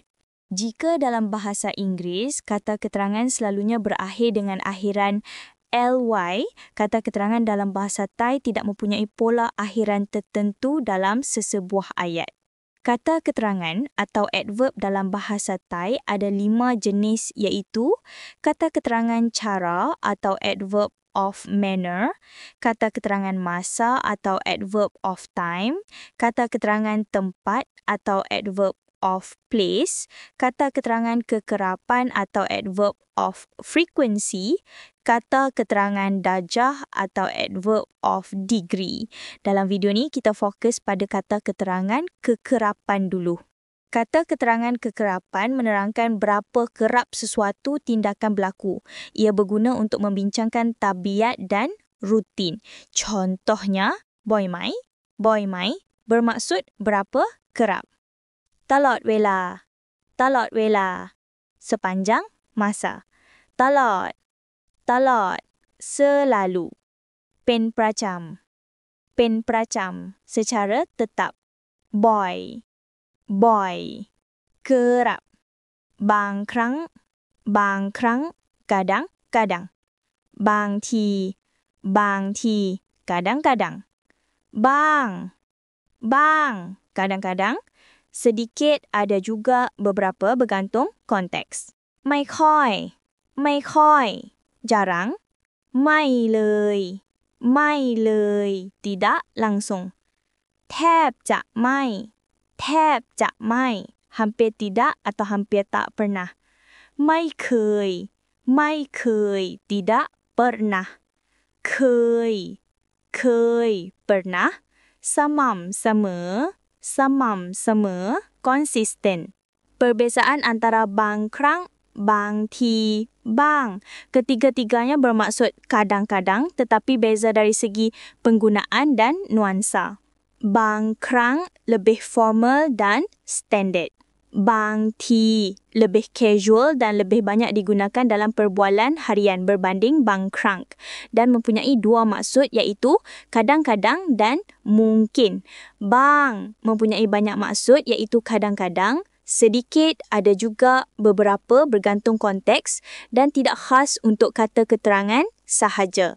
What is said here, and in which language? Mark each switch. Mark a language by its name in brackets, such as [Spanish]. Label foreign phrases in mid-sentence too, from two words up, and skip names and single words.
[Malay] Jika dalam bahasa Inggeris, kata keterangan selalunya berakhir dengan akhiran ly, kata keterangan dalam bahasa Thai tidak mempunyai pola akhiran tertentu dalam sesebuah ayat. Kata keterangan atau adverb dalam bahasa Thai ada 5 jenis iaitu kata keterangan cara atau [English] adverb of manner, [Malay] kata keterangan masa atau [English] adverb of time, [Malay] kata keterangan tempat atau [English] adverb of place, [Malay] kata keterangan kekerapan atau [English] adverb of frequency, [Malay] kata keterangan darjah atau [English] adverb of degree. [Malay] Dalam video ni kita fokus pada kata keterangan kekerapan dulu. Kata keterangan kekerapan menerangkan berapa kerap sesuatu tindakan berlaku. Ia berguna untuk membincangkan tabiat dan rutin. Contohnya, [Thai] บ่อยไหม [Malay] bermaksud berapa kerap. [Thai] ตลอดเวลา [Malay] sepanjang masa. ตลอด selalu. [Thai] เป็นประจำ [Malay] secara tetap. boy kerap. บางครั้ง kadang-kadang. บางที kadang-kadang. บ้าง kadang-kadang. Sedikit ada juga beberapa bergantung konteks. [Thai] ไม่ค่อย [Malay] jarang. [Thai] ไม่เลย [Malay] tidak langsung. [Thai] แทบจะไม่ [Malay] hampir tidak atau hampir tak pernah. [Thai] ไม่เคย [Malay] tidak pernah. เคย pernah. สม่ำเสมอ consistent. Perbezaan antara [Thai] บางครั้ง บางที [Malay] bang. Ketiga-tiganya bermaksud kadang-kadang tetapi beza dari segi penggunaan dan nuansa. บางครั้ง lebih formal dan standard. บางที lebih casual dan lebih banyak digunakan dalam perbualan harian berbanding บางครั้ง dan mempunyai 2 maksud iaitu kadang-kadang dan mungkin. Bang mempunyai banyak maksud iaitu kadang-kadang, sedikit ada juga beberapa bergantung konteks dan tidak khas untuk kata keterangan sahaja.